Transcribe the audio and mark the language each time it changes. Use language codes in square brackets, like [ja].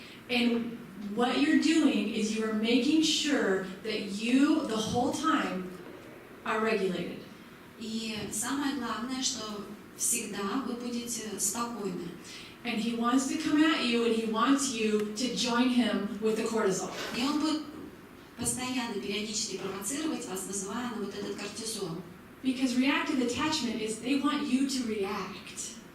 [en] And what you're doing is you are making sure that you, the whole time, are regulated. [ru] И самое главное, что всегда вы будете спокойны. [en] And he wants to come at you, and he wants you to join him with the cortisol. [ru] И он будет постоянно, периодически провоцировать вас, вызывая на вот этот кортизол. [en] Because reactive attachment is they want you to react.